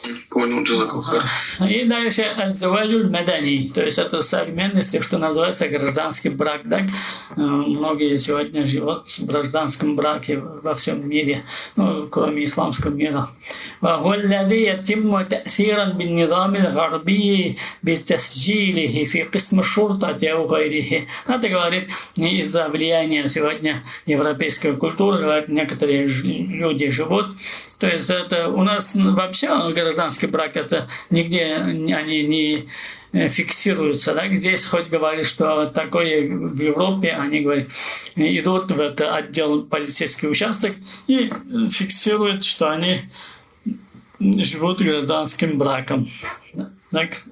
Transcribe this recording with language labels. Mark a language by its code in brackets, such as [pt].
[ru] Понял, джазакаллах. И дальше аззаваджуль мадани, то есть это современности, что называется гражданский брак. Да? Многие сегодня живут в гражданском браке во всем мире, кроме исламского мира. [ar] وهو الذي يتم تأثيرا بالنظام الغربي بتسجيله في قسم الشرطة أو غيره. [ru] Это говорит из-за влияния сегодня европейской культуры, говорят, некоторые люди живут. То есть это у нас вообще гражданский брак, это нигде они не фиксируются. Да? Здесь хоть говорят, что такое в Европе, они говорят, идут в этот отдел полицейский участок и фиксируют, что они живут гражданским браком. Так.